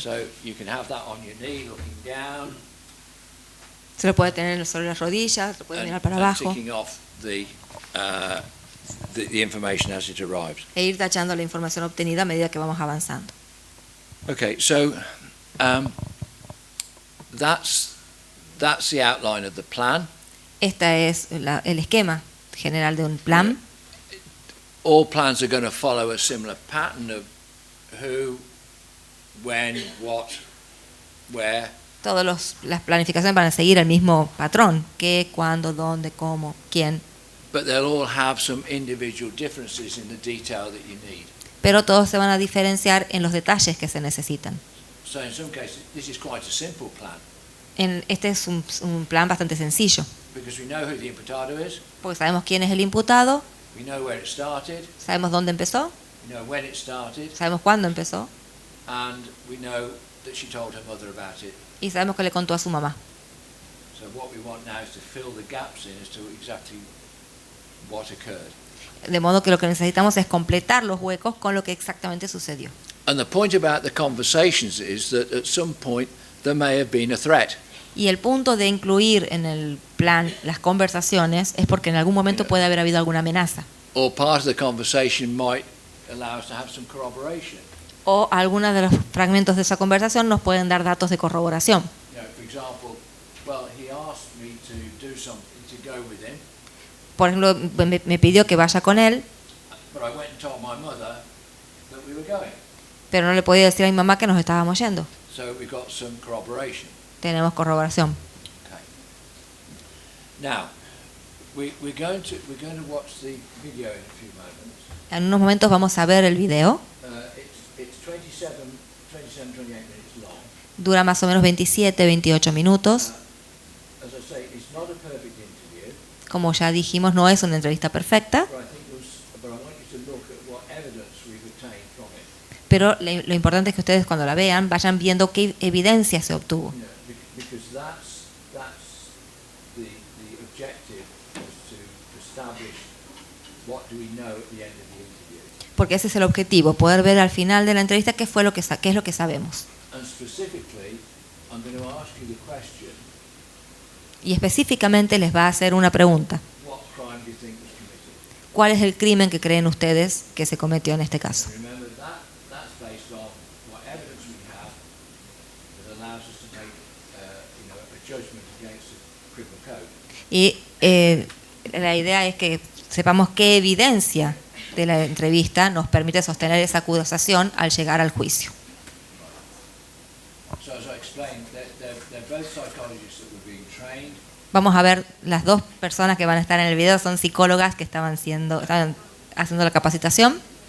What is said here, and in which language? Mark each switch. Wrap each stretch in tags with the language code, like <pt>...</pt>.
<en>So you can have that on your knee, looking down,</en> <es>Se lo puede tener sobre las rodillas, lo puede mirar para</es> <en>and</en> <es>abajo</es> <en>ticking off the information as it arrives.</en> <es>e ir tachando la información obtenida a medida que vamos avanzando.</es> <en>Okay, so that's the outline of the plan.</en> <es>Este es el esquema general de un plan.</es> <en>All plans are going to follow a similar pattern of who, when, what, where.</en> <es>Todas las planificaciones van a seguir el mismo patrón: qué, cuándo, dónde, cómo, quién.</es> <en>But they'll all have some individual differences in the detail that you need.</en> <es>Pero todos se van a diferenciar en los detalles que se necesitan.</es> <en>So in some cases, this is quite a simple plan</en> <es>Este es un plan bastante sencillo,</es> <en>because we know who the imputado is,</en> <es>porque sabemos quién es el imputado,</es> <en>we know where it started,</en> <es>sabemos dónde empezó,</es> <en>we know when it started,</en> <es>sabemos cuándo empezó</es> <en>and we know that she told her mother about it.</en> <es>y sabemos que le contó a su mamá.</es> <en>So what we want now is to fill the gaps in as to exactly what occurred.</en> <es>De modo que lo que necesitamos es completar los huecos con lo que exactamente sucedió.</es> <en>And the point about the conversations is that at some point there may have been a threat.</en> <es>Y el punto de incluir en el plan las conversaciones es porque en algún momento puede haber habido alguna amenaza.</es> <en>Or part of the conversation might allow us to have some corroboration.</en> <es>O algunos de los fragmentos de esa conversación nos pueden dar datos de corroboración.</es> <en>You know, for example, well, he asked me to do something, to go with him,</en> <es>Por ejemplo, me pidió que vaya con él,</es> <en>but I went and told my mother that we were going.</en> <es>pero no le podía decir a mi mamá que nos estábamos yendo.</es> <en>So we got some corroboration.</en> <es>Tenemos corroboración.</es> <en>Okay. Now, we're going to watch the video in a few moments.</en> <es>En unos momentos vamos a ver el video.</es> <en>It's 27, 28 minutes long.</en> <es>Dura más o menos 27, 28 minutos.</es> <en>As I say, it's not a perfect interview,</en> <es>Como ya dijimos, no es una entrevista perfecta,</es> <en>but I want you to look at what evidence we've obtained from it.</en> <es>pero lo importante es que ustedes cuando la vean vayan viendo qué evidencia se obtuvo.</es> <en>You know, because that's the objective, is to establish what do we know at the end of the interview.</en> <es>Porque ese es el objetivo, poder ver al final de la entrevista qué es lo que sabemos.</es> <en>And specifically, I'm going to ask you the question,</en> <es>Y específicamente les va a hacer una pregunta.</es> <en>what crime do you think was committed?</en> <es>¿Cuál es el crimen que creen ustedes que se cometió en este caso?</es> <en>Remember that's based on what evidence we have that allows us to make a judgment against the criminal code.</en> <es>Y la idea es que sepamos qué evidencia de la entrevista nos permite sostener esa acusación al llegar al juicio.</es> <en>So as I explained, they're both psychologists that were being trained.</en> <es>Vamos a ver, las dos personas que van a estar en el video son psicólogas que estaban haciendo la capacitación.</es>